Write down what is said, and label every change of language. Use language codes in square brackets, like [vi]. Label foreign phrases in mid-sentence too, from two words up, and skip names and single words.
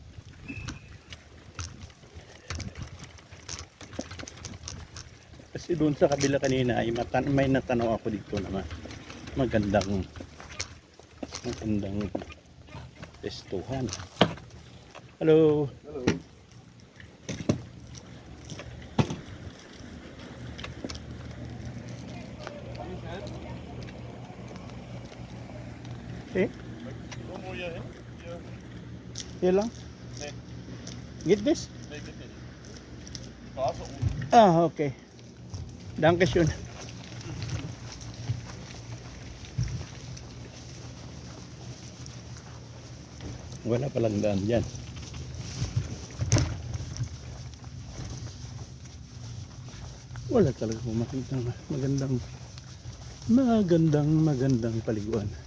[tl] Kasi doon sa kabila kanina ay may natanaw ako dito naman. Magandang pestuhan. [en] Hello. Hello. Eh? [de] Hier lang? Nee. Geht this? Nee, geht nicht. Straße oben. Okay. Dankeschön. [tl] Wala palang daan dyan. Wala talaga makita magandang paliguan.